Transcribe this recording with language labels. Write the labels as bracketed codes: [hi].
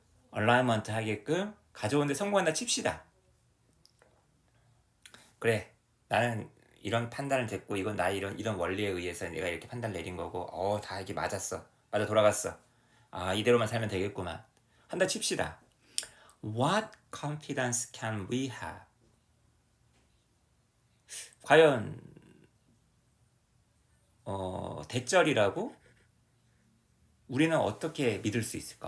[ko] 얼라이먼트 하게끔 가져오는데 성공한다 칩시다. 그래, 나는 이런 판단을 됐고, 이건 나 이런 원리에 의해서 내가 이렇게 판단을 내린 거고, 다 이게 맞아 돌아갔어. 이대로만 살면 되겠구만. 한다 칩시다. [en] What confidence can we have? [ko] 과연 대절이라고 우리는 어떻게 믿을 수 있을까?